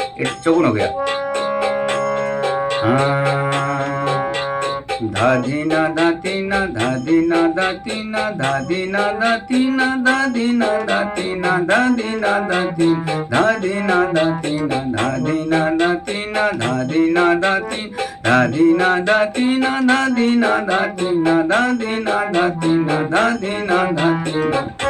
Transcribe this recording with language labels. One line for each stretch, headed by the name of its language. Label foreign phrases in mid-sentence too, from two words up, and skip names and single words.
Hindi: ये चौगुन हो गया। धा धीना धा तीना धा धीना धा तीना धा धीना धा तीना धा धीना धा तीना धा धीना धा तीना धा धीना धा तीना धा धीना धा तीना धा धीना धा तीना धा धी ना धा ती ना धा धी ना धा ती ना धा धी ना धा ती ना धा धी ना धा ती ना।